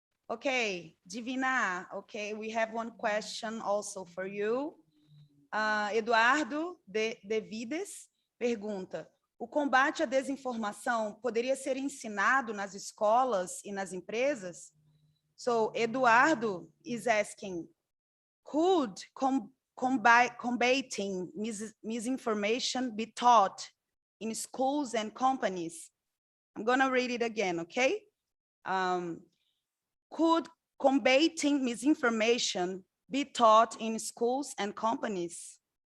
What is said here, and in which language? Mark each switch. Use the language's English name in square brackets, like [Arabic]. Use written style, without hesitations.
[English] Okay, Divina, okay, we have one question also for you. [Portuguese] Eduardo de Vides pergunta: o combate à desinformação poderia ser ensinado nas escolas e nas empresas? [English] So Eduardo is asking, could combating misinformation be taught in schools and companies? I'm going to read it again, okay? Could combating misinformation be taught in schools and companies?